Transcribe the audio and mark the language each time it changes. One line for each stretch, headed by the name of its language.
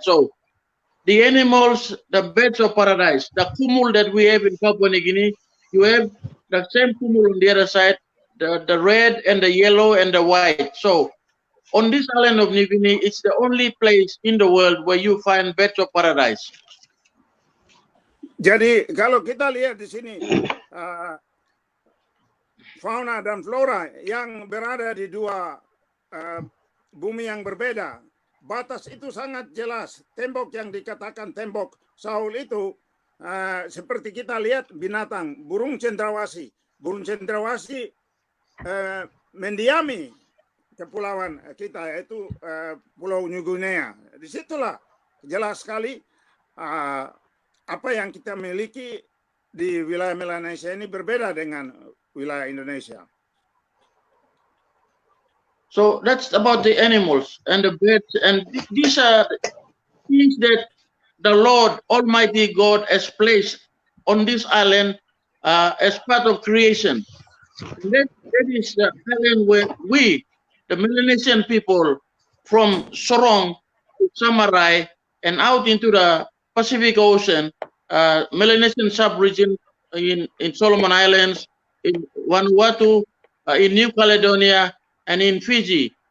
English: So the animals, the birds of paradise, the kumul that we have in Papua New Guinea, you have the same kumul on the other side, the red and the yellow and the white. So on this island of New Guinea, it's the only place in the world where you find birds of paradise.
Indonesian: Jadi kalau kita lihat di sini fauna dan flora yang berada di dua bumi yang berbeda, batas itu sangat jelas. Tembok yang dikatakan tembok Saul itu seperti kita lihat binatang, burung cendrawasih. Burung cendrawasih mendiami kepulauan kita, yaitu Pulau New Guinea. Disitulah jelas sekali apa yang kita miliki di wilayah Melanesia ini berbeda dengan wilayah Indonesia.
English: So that's about the animals and the birds, and these are things that the Lord Almighty God has placed on this island as part of creation. That is the island where we, the Melanesian people, from Sorong to Samarai and out into the Pacific Ocean, Melanesian sub-region in Solomon Islands, in Vanuatu, in New Caledonia, and in Fiji.